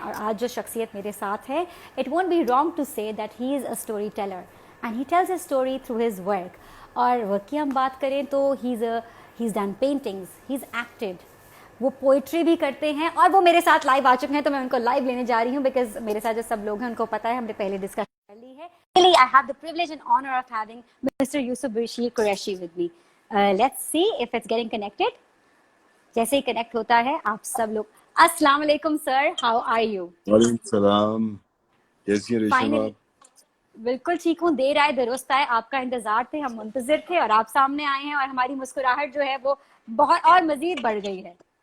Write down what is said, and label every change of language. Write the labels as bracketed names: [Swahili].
[Hindi] और आज जो शख्सियत मेरे साथ है, [English] It won't be wrong to say that he is a story teller and he tells his story through his work. [Hindi] और वर्क की हम बात करें तो [English] he is done paintings, he is acted, [Hindi] वो पोइट्री भी करते हैं और वो मेरे साथ लाइव आ चुके हैं। तो मैं उनको लाइव लेने जा रही हूँ बिकॉज मेरे साथ जो सब लोग हैं उनको पता है, हमने पहले डिस्कस कर ली है। [English] Really, I have the privilege and honor of having Mr. Yusuf Bashir Qureshi with me. Let's see if it's getting connected. [Hindi] जैसे ही कनेक्ट होता है आप सब लोग, अस्सलाम वालेकुम सर, [English] How are you? [Hindi] वालेकुम सलाम, कैसी हैं रेशम फाइनली आप? बिल्कुल ठीक हूँ, देर आए दुरुस्त आए, आपका इंतजार थे, हम मुंतजिर थे और आप सामने आए हैं और हमारी मुस्कुराहट जो है वो बहुत और मजीद बढ़ गई है।